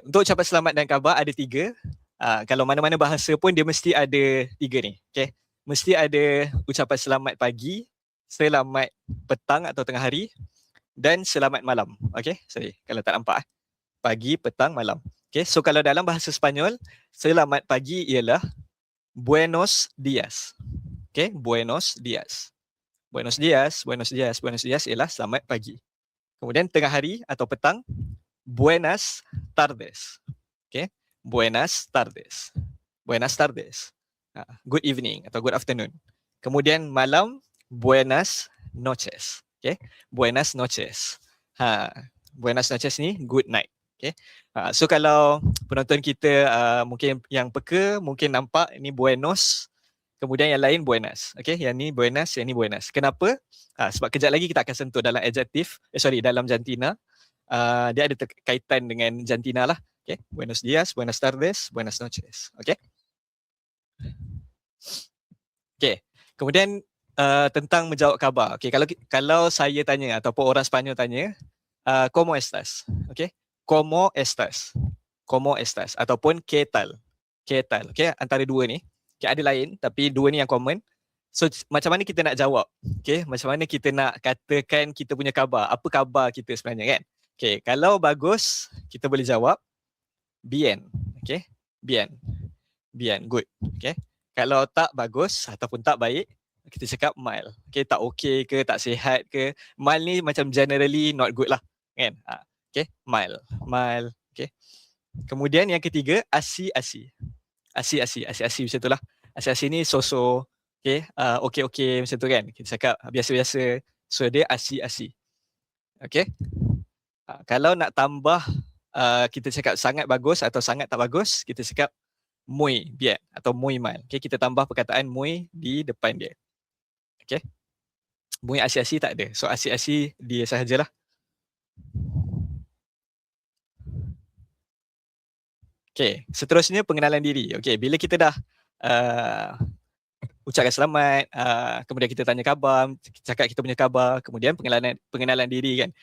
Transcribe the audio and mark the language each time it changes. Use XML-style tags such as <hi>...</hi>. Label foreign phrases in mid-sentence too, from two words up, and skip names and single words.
<ms>Untuk ucapan selamat dan khabar ada 3. Kalau mana-mana bahasa pun dia mesti ada 3 ni. Okay. Mesti ada ucapan selamat pagi, selamat petang atau tengah hari dan selamat malam. Okay. Sorry. Kalau tak nampak. Pagi, petang, malam. Okay. So kalau dalam bahasa Sepanyol, selamat pagi ialah</ms> <es>buenos dias. Okay, buenos dias. Buenos dias, buenos dias, buenos dias</es> <ms>ialah selamat pagi. Kemudian tengah hari atau petang,</ms> <es>buenas tardes. Okay, buenas tardes. Buenas tardes. Good evening atau good afternoon.</es> <ms>Kemudian malam,</ms> <es>buenas noches. Okay, buenas noches. Buenas noches ni</es> <en>good night.</en> <es>Okay.</es> <ms>So kalau penonton kita mungkin yang peka, mungkin nampak ini buenos. Kemudian yang lain buenas. Okay, yang ni buenas, yang ni buenas. Kenapa? Sebab kejap lagi kita akan sentuh dalam adjektif, dalam jantina. Dia ada kaitan dengan jantina lah.</ms> <es>Okay, buenos dias, buenas tardes, buenas noches. Okay.</es> <ms>Okay, kemudian tentang menjawab khabar. Okay, kalau saya tanya ataupun orang Sepanyol tanya,</ms> <es>¿cómo estás? Okay, ¿cómo estás? ¿Cómo estás? Ataupun ¿qué tal? ¿Qué tal?</es> <ms>Okay, antara dua ni. Okay, ada lain tapi dua ni yang common. So macam mana kita nak jawab? Okay, macam mana kita nak katakan kita punya khabar? Apa khabar kita sebenarnya kan? Okay, kalau bagus, kita boleh jawab bien. Okay, bien. Bien, good. Okay. Kalau tak bagus ataupun tak baik, kita cakap mild. Okay, tak okay ke, tak sihat ke. Mild ni macam</ms> <en>generally not good</en> <ms>lah. Kan? Okay, mild. Mild. Okay. Kemudian yang ketiga, asi-asi. Asi-asi macam tu lah. Asi-asi ni so-so. Okay, okay macam tu kan. Kita cakap biasa-biasa. So dia asi-asi. Okay. Kalau nak tambah kita cakap sangat bagus atau sangat tak bagus, kita cakap</ms> <es>muy bien</es> <ms>atau</ms> <es>muy mal.</es> <ms>Okay, kita tambah perkataan muy di depan dia. Okay.</ms> <es>Muy asi-asi</es> <ms>tak ada. So asi-asi dia sahajalah. Okay, seterusnya pengenalan diri. Okay, bila kita dah ucapkan selamat, kemudian kita tanya khabar, cakap kita punya khabar, kemudian pengenalan diri kan.</ms>